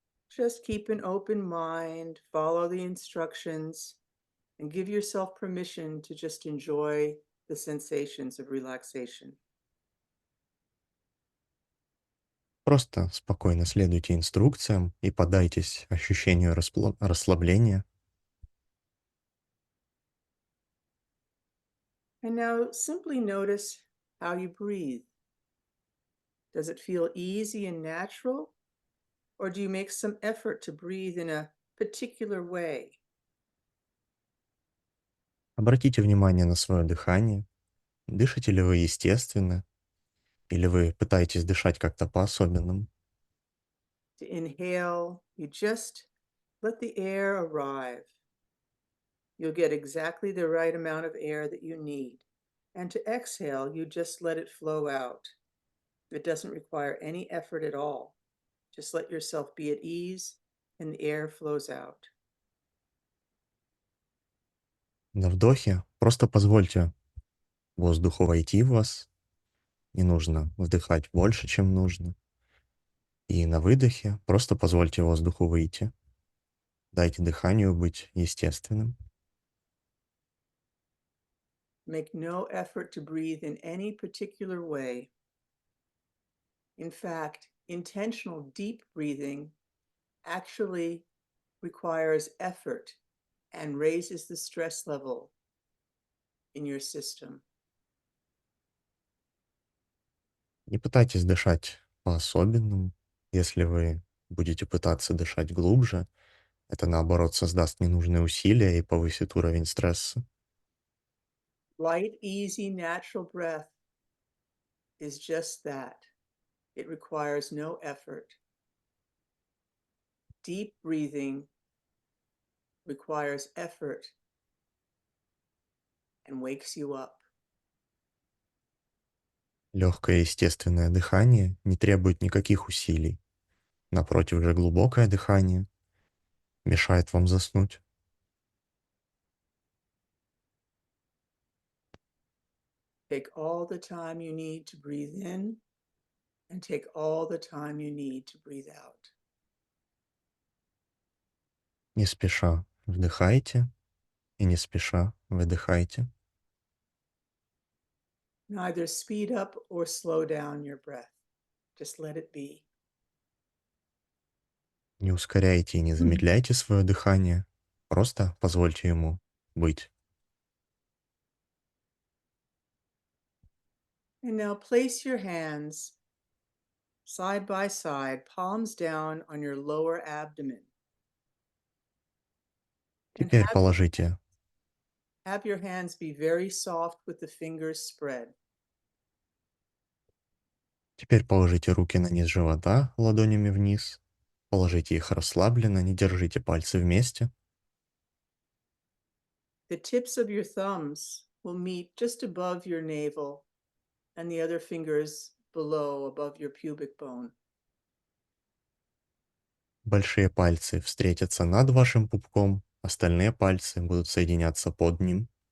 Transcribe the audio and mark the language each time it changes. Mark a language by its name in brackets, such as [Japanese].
[English] Just keep an open mind, follow the instructions, and give yourself permission to just enjoy the sensations of relaxation. [Russian] Просто спокойно следуйте инструкциям и поддайтесь ощущению расслабления. [English] And now simply notice how you breathe. Does it feel easy and natural? Or do you make some effort to breathe in a particular way? [Russian] Обратите внимание на свое дыхание. Дышите ли вы естественно, или вы пытаетесь дышать как-то по-особенному? [English] To inhale, you just let the air arrive. You'll get exactly the right amount of air that you need. And to exhale, you just let it flow out. It doesn't require any effort at all. Just let yourself be at ease and the air flows out. [Russian] На вдохе просто позвольте воздуху войти в вас. Не нужно вдыхать больше, чем нужно. И на выдохе просто позвольте воздуху выйти. Дайте дыханию быть естественным. [English] Make no effort to breathe in any particular way. In fact, intentional deep breathing actually requires effort and raises the stress level in your system. [Russian] Не пытайтесь дышать по-особенному. Если вы будете пытаться дышать глубже, это наоборот создаст ненужные усилия и повысит уровень стресса. [English] Light, easy, natural breath is just that. It requires no effort. Deep breathing requires effort and wakes you up. [Russian] Легкое естественное дыхание не требует никаких усилий. Напротив же, глубокое дыхание мешает вам заснуть. [English] Take all the time you need to breathe in and take all the time you need to breathe out. [Russian] Не спеша вдыхайте и не спеша выдыхайте. [English] Neither speed up or slow down your breath. Just let it be. [Russian] Не ускоряйте и не замедляйте свое дыхание. Просто позвольте ему быть. [English] And now place your hands side by side, palms down on your lower abdomen. And [Russian] Теперь положите, [English] have your hands be very soft with the fingers spread. [Russian] теперь положите руки на низ живота ладонями вниз. Положите их расслабленно, не держите пальцы вместе. [English] The tips of your thumbs will meet just above your navel and the other fingers below, above your pubic bone. [Russian] Большие пальцы встретятся над вашим пупком, остальные пальцы будут соединяться под ним.